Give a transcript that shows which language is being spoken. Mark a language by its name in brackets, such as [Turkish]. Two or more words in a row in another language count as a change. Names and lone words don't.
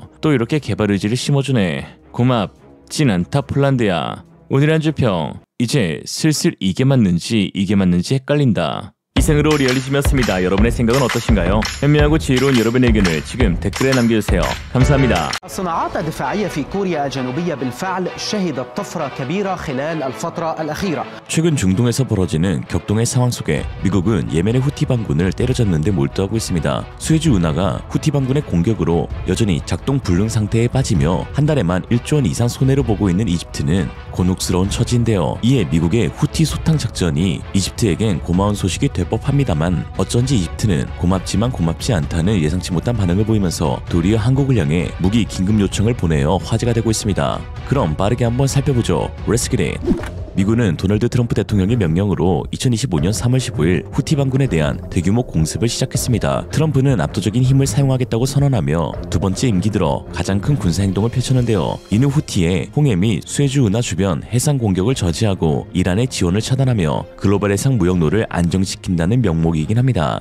[Korean] 또 이렇게 개발 의지를 심어주네. 고맙진 않다 폴란드야. 오늘의 한 주평. 이제 슬슬 이게 맞는지 헷갈린다. 이생으로 리얼리즘이었습니다. 여러분의 생각은 어떠신가요? 현명하고 지혜로운 여러분의 의견을 지금 댓글에 남겨주세요. 감사합니다. [Arabic] الصناعات الدفاعية في كوريا الجنوبية بالفعل شهدت طفرة كبيرة خلال الفترة الأخيرة. [Korean] 최근 중동에서 벌어지는 격동의 상황 속에 미국은 예멘의 후티 반군을 때려잡는데 몰두하고 있습니다. 수에즈 운하가 후티 반군의 공격으로 여전히 작동 불능 상태에 빠지며 한 달에만 1조 원 이상 손해를 보고 있는 이집트는 곤혹스러운 처지인데요. 이에 미국의 후티 소탕 작전이 이집트에겐 고마운 소식이 될 법합니다만 어쩐지 이집트는 고맙지만 고맙지 않다는 예상치 못한 반응을 보이면서 도리어 한국을 향해 무기 긴급 요청을 보내어 화제가 되고 있습니다. 그럼 빠르게 한번 살펴보죠. [English] Let's get it. [Korean] 미군은 도널드 트럼프 대통령의 명령으로 2025년 3월 15일 후티 반군에 대한 대규모 공습을 시작했습니다. 트럼프는 압도적인 힘을 사용하겠다고 선언하며 두 번째 임기 들어 가장 큰 군사 행동을 펼쳤는데요. 이후 후티의 홍해 및 수에즈 운하 주변 해상 공격을 저지하고 이란의 지원을 차단하며 글로벌 해상 무역로를 안정시킨다는 명목이긴 합니다.